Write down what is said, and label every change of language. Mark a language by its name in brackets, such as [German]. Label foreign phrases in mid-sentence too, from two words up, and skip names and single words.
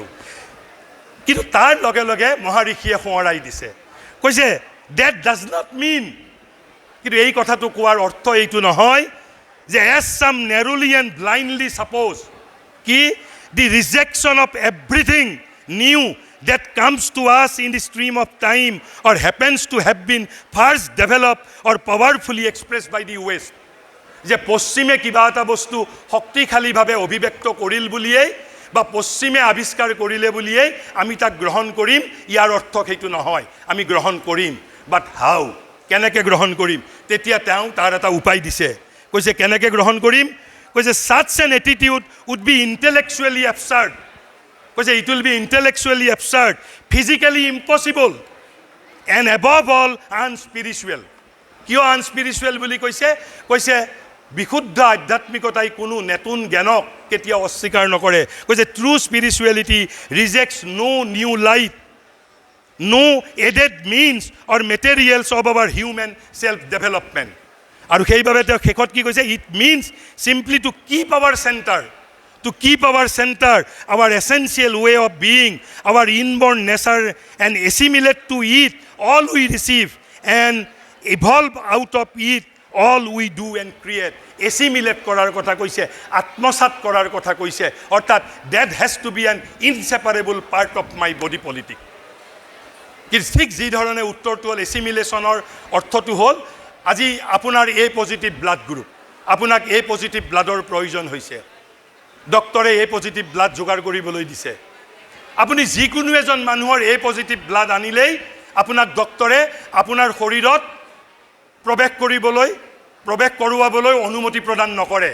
[Assamese] কিন্তু তাৰ লগে লগে মহাঋষিয়ে সোঁৱৰাই দিছে, কৈছে [English] that does not mean, [Assamese] কিন্তু এই কথাটো কোৱাৰ অৰ্থ এইটো নহয় যে [English] as some narrowly and blindly suppose the rejection of everything new that comes to us in the stream of time or happens to have been first developed or powerfully expressed by the West. [Assamese] যে পশ্চিমে কিবা এটা বস্তু শক্তিশালীভাৱে অভিব্যক্ত কৰিল বুলিয়েই বা পশ্চিমে আৱিষ্কাৰ কৰিলে বুলিয়েই আমি তাক গ্ৰহণ কৰিম, ইয়াৰ অৰ্থ সেইটো নহয়। আমি গ্ৰহণ কৰিম, [English] but how, [Assamese] কেনেকৈ গ্ৰহণ কৰিম? তেতিয়া তেওঁ তাৰ এটা উপায় দিছে। কৈছে কেনেকৈ গ্ৰহণ কৰিম? [English] কৈছে such an attitude would be intellectually absurd. কৈছে it will be intellectually absurd, physically impossible, and above all unspiritual. [Assamese] কিয় আনস্পিৰিচুৱেল বুলি কৈছে? কৈছে বিশুদ্ধ আধ্যাত্মিকতাই কোনো নতুন জ্ঞানক কেতিয়াও অস্বীকাৰ নকৰে। [English] কৈছে True spirituality rejects no new light, no added means or materials of our human self-development. [Assamese] আৰু সেইবাবে তেওঁ শেষত কি কৈছে? [English] It means simply to keep our centre, our essential way of being, our inborn nature, and assimilate to it all we receive and evolve out of it all we do and create. [Assamese] Assimilate কৰাৰ কথা কৈছে, আত্মসাত কৰাৰ কথা কৈছে, অৰ্থাৎ [English] that has to be an inseparable part of my body politic. [Assamese] কিন্তু ঠিক যি ধৰণে উত্তৰটো হ'ল এছিমিলেশ্যনৰ অৰ্থটো হ'ল আজি আপোনাৰ [English] A positive blood group, [Assamese] আপোনাক [English] A positive blood [Assamese] প্ৰয়োজন হৈছে, ডক্টৰে [English] A positive blood [Assamese] যোগাৰ কৰিবলৈ দিছে। আপুনি যিকোনো এজন মানুহৰ [English] A positive blood [Assamese] আনিলেই আপোনাক ডক্টৰে আপোনাৰ শৰীৰত প্ৰৱেশ কৰোৱাবলৈ অনুমতি প্ৰদান নকৰে।